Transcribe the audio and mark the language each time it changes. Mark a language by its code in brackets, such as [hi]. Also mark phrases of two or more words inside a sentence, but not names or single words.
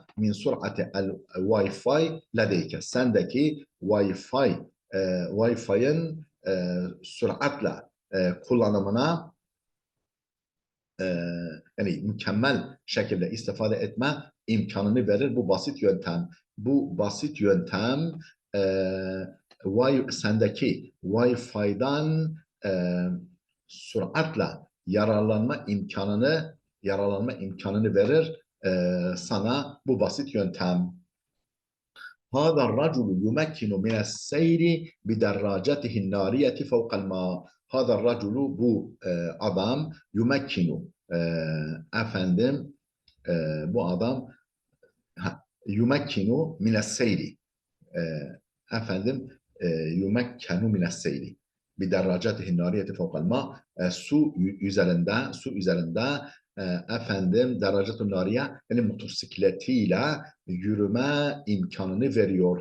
[ar] من سرعة Wi-Fi لديك. [tr] Sendeki Wi-Fi'nin süratle kullanımına yani mükemmel şekilde istifade etme imkanını verir bu basit yöntem. Bu basit yöntem sendeki Wi-Fi'den süratle yararlanma imkanını verir sana bu basit yöntem. [ar] هذا الرجل يمكن من السير بدراجته النارية فوق الماء. هذا الرجل [tr] bu adam yumekkinu efendim bu adam [ar] يمكن من السير [tr] efendim [ar] يمكن من السير بدراجته النارية فوق الماء [tr] su üzerinde efendim [ar] دراجة نارية [tr] yani motosikletiyle yürüme imkanını veriyor.